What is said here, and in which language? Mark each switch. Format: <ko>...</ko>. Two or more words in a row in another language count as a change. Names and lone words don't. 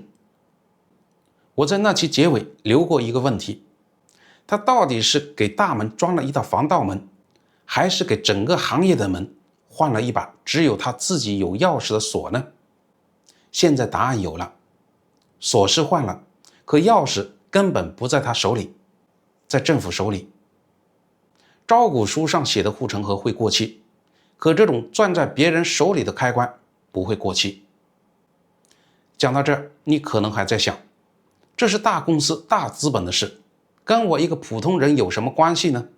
<zh>我在那期結尾留過一個問題，他到底是給大門裝了一道防盜門，還是給整個行業的門換了一把只有他自己有鑰匙的鎖呢？現在答案有了，鎖是換了，可鑰匙根本不在他手裡，在政府手裡。招股書上寫的護城河會過期，可這種攥在別人手裡的開關不會過期。講到這兒，你可能還在想，這是大公司大資本的事，跟我一個普通人有什麼關係呢？</zh>